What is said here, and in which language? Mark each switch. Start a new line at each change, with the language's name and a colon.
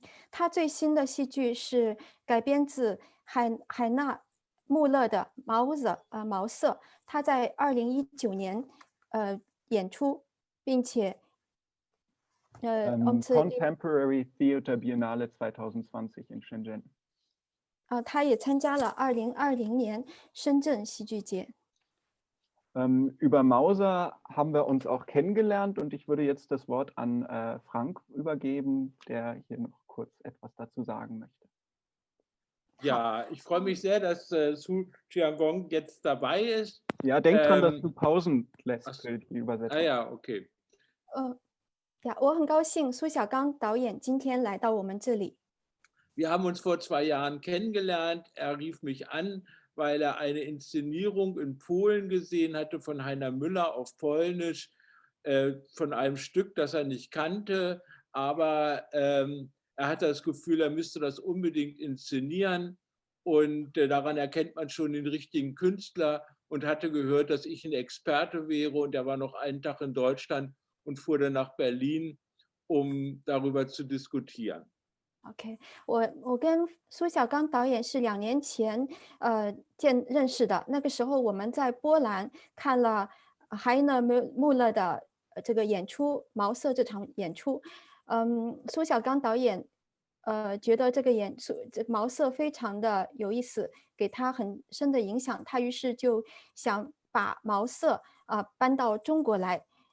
Chinese: 他最新的戏剧是改编自海纳穆勒的毛瑟，他在2019年演出，并且
English: Contemporary Theater Biennale 2020 in Shenzhen.
Chinese: 他也参加了2020年深圳戏剧节。
German: Über Mauser haben wir uns auch kennengelernt und ich würde jetzt das Wort an Frank übergeben, der hier noch kurz etwas dazu sagen möchte. Ja, ich freue mich sehr, dass Su Xiaogangzu jetzt dabei ist. Ja, denk dran, dass du Pausen lässt für die Übersetzung. Ah ja, okay.
Chinese: 呀，我很高兴苏小刚导演今天来到我们这里。
German: Wir haben uns vor 2 Jahren kennengelernt. Er rief mich an, weil er eine Inszenierung in Polen gesehen hatte von Heiner Müller auf Polnisch, von einem Stück, das er nicht kannte, aber er hatte das Gefühl, er müsste das unbedingt inszenieren und daran erkennt man schon den richtigen Künstler und hatte gehört, dass ich ein Experte wäre und er war noch einen Tag in Deutschland und fuhr dann nach Berlin, um darüber zu diskutieren.
Chinese: OK， 我跟苏小刚导演是2年前认识的，那个时候我们在波兰看了海纳穆勒的这个演出毛瑟这场演出，苏小刚导演觉得这个毛瑟非常的有意思，给他很深的影响，他于是就想把毛瑟搬到中国来。